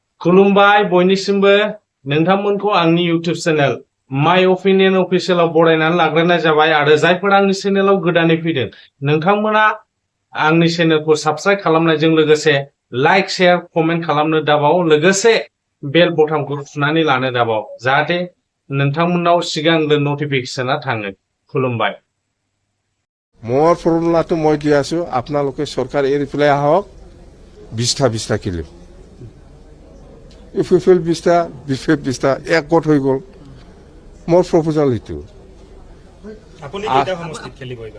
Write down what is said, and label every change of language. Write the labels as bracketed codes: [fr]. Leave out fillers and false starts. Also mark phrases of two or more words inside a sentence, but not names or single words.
[brx] खुलुमबाय बयनिसिमबो नोंथांमोनखौ आंनि इउटिउब चेनेल माय अपिनियन अफिसियेलाव बरायनानै लाग्रोनाय जाबाय आरो जायफोरा आंनि चेनेलाव गोदानै फैदों नोंथांमोना आंनि चेनेलखौ साबस्क्राइब खालामनायजों लोगोसे [en] like share comment [brx] खालामनो दाबाव लोगोसे बेल बटनखौ थुनानै लानो दाबाव जाहाथे नोंथांमोननाव सिगांग्रो नटिफिकेशना थाङो खुलुमबाय [as] মোৰ ফৰ্মুলাটো মই দি আছো আপোনালোকে চৰকাৰ এৰি পেলাই আহক 20টা কিলো ইফিফিল 20টা বিফিফ 20টা একগোট হৈ গ'ল মোৰ প্ৰপোজাল এইটো আপুনি কেইটা সমষ্টিত খেলিব এবাৰ